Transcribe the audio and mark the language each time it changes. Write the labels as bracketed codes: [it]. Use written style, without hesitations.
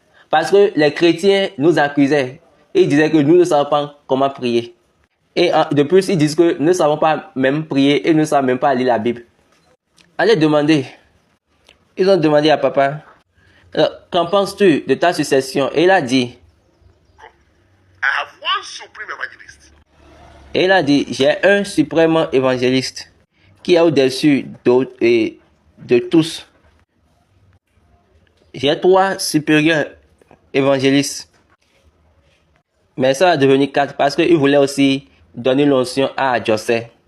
[fr] Parce que les chrétiens nous accusaient. Et ils disaient que nous ne savons pas comment prier. Et de plus, ils disent que nous ne savons pas même prier et nous ne savons même pas lire la Bible. Allez demander. Ils ont demandé à papa, qu'en penses-tu de ta succession? Et il a dit, [en] I have one supreme evangelist. [fr] Et il a dit, j'ai un suprême évangéliste qui est au-dessus de tous. J'ai 3 supérieurs évangélistes. Mais ça va devenir 4 parce qu'il voulait aussi donner l'onction à Joseph.